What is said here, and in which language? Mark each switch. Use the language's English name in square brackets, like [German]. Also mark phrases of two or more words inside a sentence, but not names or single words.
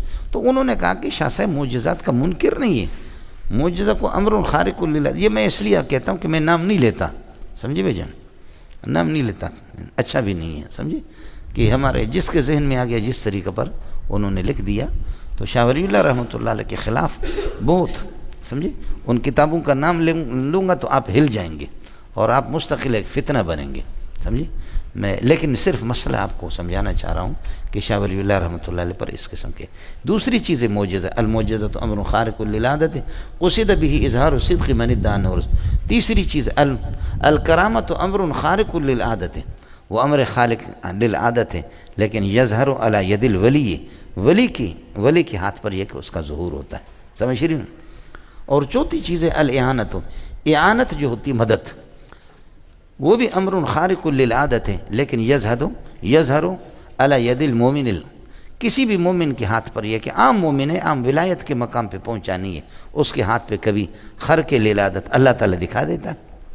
[Urdu] تو انہوں نے کہا کہ شاہ صاحب معجزات کا منکر نہیں ہے، معجزہ کو [Arabic] امر خارق للعادت، [Urdu] یہ میں اس لیے کہتا ہوں کہ میں نام نہیں لیتا، سمجھے بھائی جان، نام نہیں لیتا، اچھا بھی نہیں ہے، سمجھے، کہ ہمارے جس کے ذہن میں آ گیا جس طریقے پر انہوں نے لکھ دیا، تو شاہ ولی اللہ [Arabic] رحمۃ اللہ علیہ [Urdu] کے خلاف بہت، سمجھے، ان کتابوں کا نام لوں گا تو آپ ہل جائیں گے اور آپ مستقل ایک فتنہ بنیں گے، سمجھے۔ میں لیکن صرف مسئلہ آپ کو سمجھانا چاہ رہا ہوں کہ شاہ ولی اللہ [Arabic] رحمۃ اللہ علیہ [Urdu] پر اس قسم کے دوسری چیزیں معجزہ، [Arabic] المعجزۃ امر خارق للعادت قصد به اظہار صدق من ادعى نور، [Urdu] تیسری چیز [Arabic] الکرامۃ امر خارق للعادت، [Urdu] وہ امر خالق للعادت ہے لیکن [Arabic] یظہر علی ید الولی، [Urdu] ولی کے ہاتھ پر یہ کہ اس کا ظہور ہوتا ہے، سمجھ رہی ہوں۔ اور چوتھی چیز ہے الاعانت، اعانت جو ہوتی مدد، وہ بھی [Arabic] امر خارق للعادت [Urdu] ہے لیکن [Arabic] یظہر علی ید المومن، [Urdu] کسی بھی مومن کے ہاتھ پر یہ کہ عام مومن ہے، عام ولایت کے مقام پہ پہنچا نہیں ہے، اس کے ہاتھ پہ کبھی [Arabic] خرق للعادت اللہ تعالیٰ [Urdu] دکھا دیتا ہے۔